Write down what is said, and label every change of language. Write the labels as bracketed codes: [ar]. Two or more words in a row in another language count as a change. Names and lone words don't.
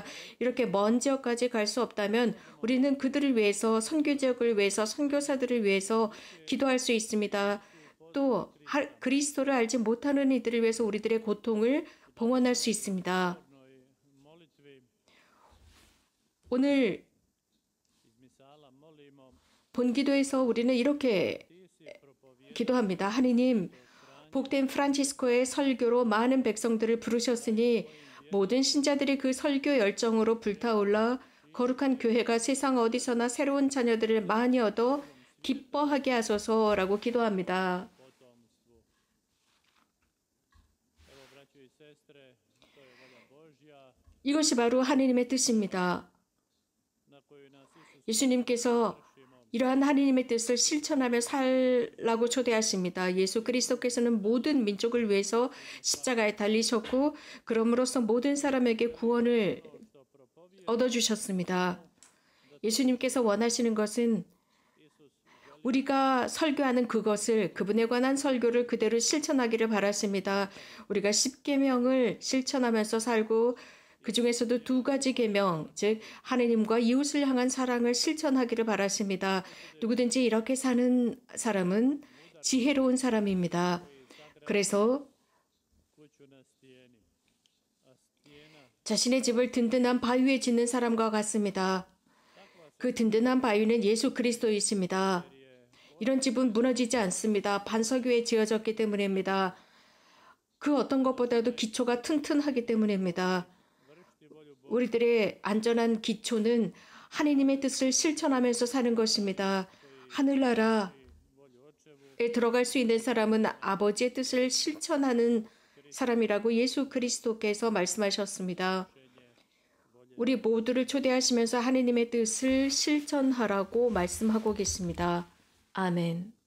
[ko] 이렇게 먼 지역까지 갈 수 없다면 우리는 그들을 위해서, 선교 지역을 위해서, 선교사들을 위해서 기도할 수 있습니다. 또 그리스도를 알지 못하는 이들을 위해서 우리들의 고통을 봉헌할 수 있습니다. 오늘 [hr] misala molimo [ko] 본기도에서 우리는 이렇게 [hr] ti si propovjedao [ko] 기도합니다. 하느님, 복된 프란치스코의 설교로 많은 백성들을 부르셨으니 모든 신자들이 그 설교 열정으로 불타올라 거룩한 교회가 세상 어디서나 새로운 자녀들을 많이 얻어 기뻐하게 하소서라고 기도합니다. [hr] potomstvu. Evo, braćo i sestre, to je volja Božja [ko] 이것이 바로 하느님의 뜻입니다. [hr] na koju nas Isus [ko] 예수님께서 [hr] vršimo. [ko] 이러한 하느님의 뜻을 실천하며 살라고 초대하십니다. 예수 그리스도께서는 모든 민족을 위해서 십자가에 달리셨고 그럼으로써 모든 사람에게 구원을 [hr] Što propovjedao [ko] 얻어주셨습니다. 예수님께서 원하시는 것은 Isus 우리가 설교하는 그것을 그분에 관한 설교를 그대로 실천하기를 바라십니다. 우리가 10계명을 실천하면서 살고 그 중에서도 2가지 계명, 즉 하느님과 이웃을 향한 사랑을 실천하기를 바라십니다. 누구든지 이렇게 사는 사람은 지혜로운 사람입니다. 그래서 [hr] kuću na stijeni, a stijena [ko] 자신의 집을 든든한 바위 위에 짓는 사람과 같습니다. 그 든든한 바위는 예수 그리스도이십니다. 이런 집은 무너지지 않습니다. 반석 위에 지어졌기 때문입니다. 그 어떤 것보다도 기초가 튼튼하기 때문입니다. [hr] vršiti volju [ko] 우리들의 안전한 기초는 하느님의 뜻을 실천하면서 사는 것입니다. 하늘나라에 [hr] volju očevu [ko] 들어갈 수 있는 사람은 아버지의 뜻을 실천하는 사람이라고 예수 그리스도께서 말씀하셨습니다. 우리 모두를 초대하시면서 하느님의 뜻을 실천하라고 말씀하고 계십니다. 아멘.